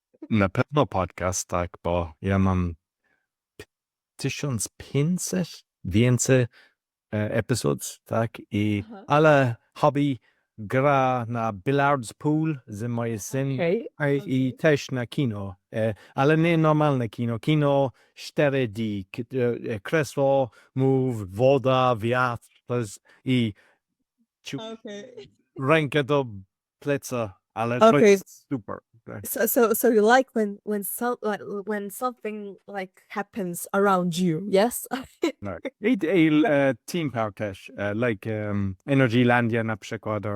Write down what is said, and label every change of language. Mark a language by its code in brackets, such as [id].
[pl] Na pewno podcast, tak, bo ja mam 1500 więcej episodes, tak, i ale hobby gra na billards pool z moim synem i też na kino, ale nie normalne kino 4D, krzesło, move, woda, wiatr i rękę do pleca, ale to jest super. Tak. [en] So you like when something like happens around you, yes? [pl] Tak. I Team Park też, like Energylandia na przykład.